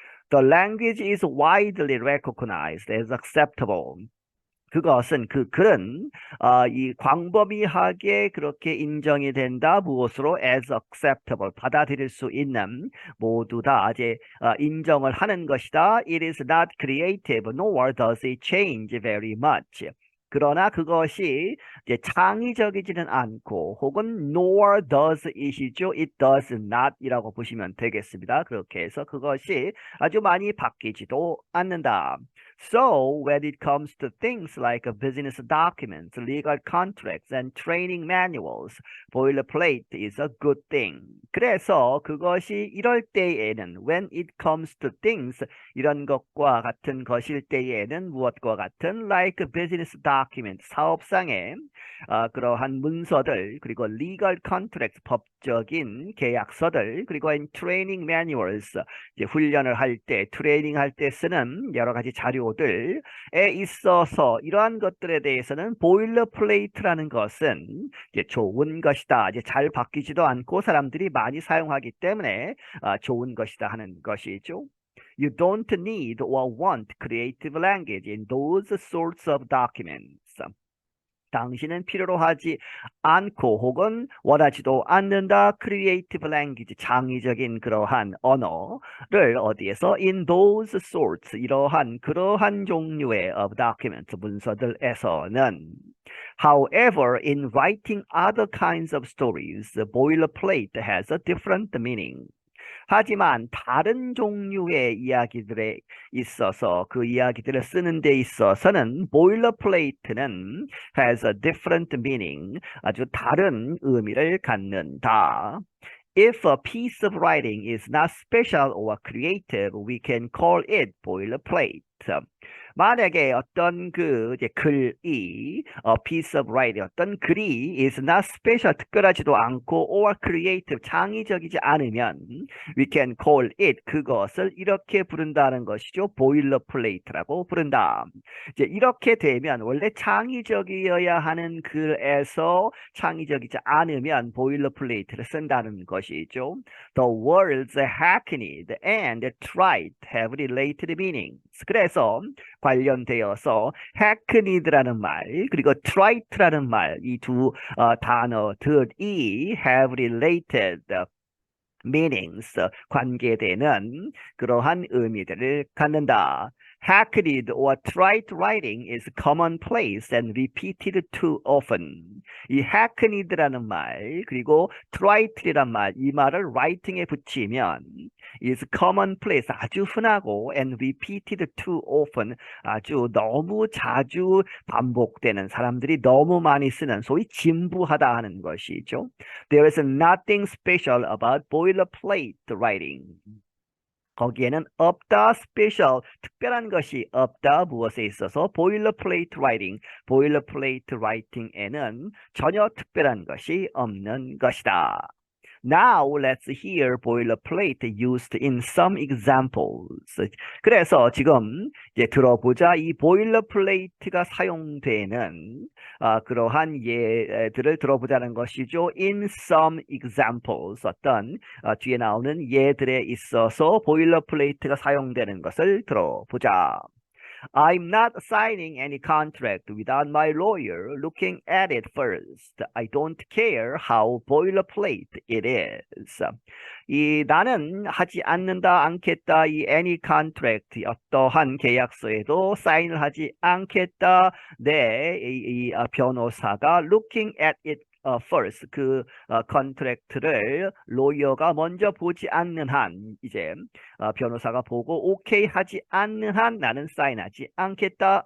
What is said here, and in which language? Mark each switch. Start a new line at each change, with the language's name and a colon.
English: The language is widely recognized as acceptable.
Korean: 그것은 그 글은 이 광범위하게 그렇게 인정이 된다. 무엇으로?
English: as acceptable.
Korean: 받아들일 수 있는 모두 다 이제 인정을 하는 것이다.
English: It is not creative nor does it change very much.
Korean: 그러나 그것이 이제 창의적이지는 않고 혹은
English: nor does it
Korean: 이죠.
English: It does not
Korean: 이라고 보시면 되겠습니다. 그렇게 해서 그것이 아주 많이 바뀌지도 않는다.
English: So when it comes to things like business documents, legal contracts, and training manuals, boilerplate is a good thing.
Korean: 그래서 그것이 이럴 때에는
English: when it comes to things
Korean: 이런 것과 같은 것일 때에는 무엇과 같은
English: like business documents
Korean: 사업상의 그러한 문서들 그리고
English: legal contracts
Korean: 법적인 계약서들 그리고
English: training manuals
Korean: 이제 훈련을 할 때 트레이닝 할 때 쓰는 여러 가지 자료들에 있어서 이러한 것들에 대해서는 보일러플레이트라는 것은 이제 좋은 것이다. 이제 잘 바뀌지도 않고 사람들이 많이 사용하기 때문에 좋은 것이다 하는 것이죠.
English: You don't need or want creative language in those sorts of documents.
Korean: 당신은 필요로 하지 않고 혹은 원하지도 않는다.
English: creative language,
Korean: 창의적인 그러한 언어를 어디에서
English: in those sorts,
Korean: 그러한 종류의
English: of documents,
Korean: 문서들에서는
English: However, in writing other kinds of stories, the boilerplate has a different meaning.
Korean: 하지만 다른 종류의 이야기들에 있어서 그 이야기들을 쓰는 데 있어서는 boilerplate는
English: has a different meaning,
Korean: 아주 다른 의미를 갖는다.
English: If a piece of writing is not special or creative, we can call it boilerplate.
Korean: 만약에 어떤 이제 글이
English: piece of writing
Korean: 어떤 글이
English: is not special
Korean: 특별하지도 않고
English: or creative
Korean: 창의적이지 않으면
English: we can call it
Korean: 그것을 이렇게 부른다는 것이죠. boilerplate라고 부른다. 이제 이렇게 되면 원래 창의적이어야 하는 글에서 창의적이지 않으면 boilerplate를 쓴다는 것이죠.
English: The words hackneyed and trite have related meanings.
Korean: 그래서 관련되어서 hackneyed라는 말 그리고 trite라는 말 이 두 단어들이
English: have related meanings
Korean: 관계되는 그러한 의미들을 갖는다.
English: Hackneyed or trite writing is commonplace and repeated too often.
Korean: 이 hackneyed라는 말 그리고 trite이란 말 이 말을 writing에 붙이면
English: is commonplace
Korean: 아주 흔하고
English: and repeated too often
Korean: 아주 너무 자주 반복되는 사람들이 너무 많이 쓰는 소위 진부하다 하는 것이죠.
English: There is nothing special about boilerplate writing.
Korean: 거기에는 없다, special, 특별한 것이 없다, 무엇에 있어서 boilerplate writing, boilerplate writing에는 전혀 특별한 것이 없는 것이다.
English: Now let's hear boilerplate used in some examples.
Korean: 그래서 지금 이제 들어보자 이 boilerplate가 사용되는 그러한 예들을 들어보자는 것이죠.
English: In some examples
Korean: 어떤 뒤에 나오는 예들에 있어서 boilerplate가 사용되는 것을 들어보자.
English: I'm not signing any contract without my lawyer looking at it first. I don't care how boilerplate it is.
Korean: 이 나는 하지 않겠다. 이
English: any contract
Korean: 어떠한 계약서에도 사인을 하지 않겠다. 이 변호사가
English: looking at it first
Korean: 그 컨트랙트를 로이어가 먼저 보지 않는 한 이제 변호사가 보고 오케이 하지 않는 한 나는 사인하지 않겠다.